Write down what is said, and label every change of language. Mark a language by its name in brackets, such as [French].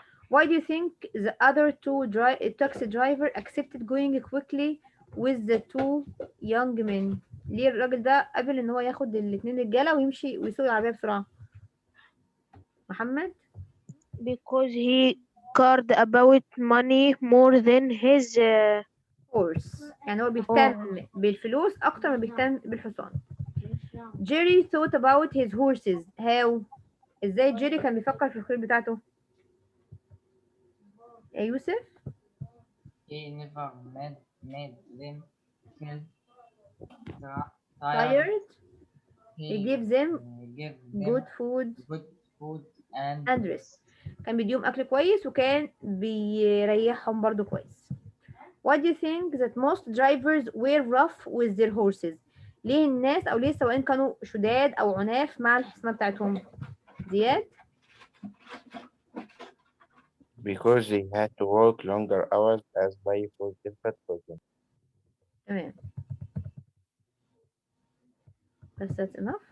[English] Why do you think the other two taxi driver accepted going quickly with the two young men؟ [Arabic] ليه الراجل ده قبل ان هو ياخد الاثنين رجاله ويمشي ويسوق العربيه بسرعه؟ [English] محمد. Because he cared about money more than his horse. [Arabic] يعني هو بيهتم بالفلوس اكتر ما بيهتم بالحصان. [English] Jerry thought about his horses. [Arabic] How؟ ازاي جيري كان بيفكر في الخيل بتاعته؟ يا يوسف. [English] He never made them feel tired. He gave them good food and rest. [Arabic] كان بيديهم أكل كويس وكان بيريحهم برضو كويس. [English] Why do you think that most drivers were rough with their horses؟ [Arabic] ليه الناس أو ليه السواقين كانوا شداد أو عناف مع الحصانة بتاعتهم؟ زياد. [English] Because they had to work longer hours as life was difficult for them. [Arabic] تمام. [English] بس that's enough.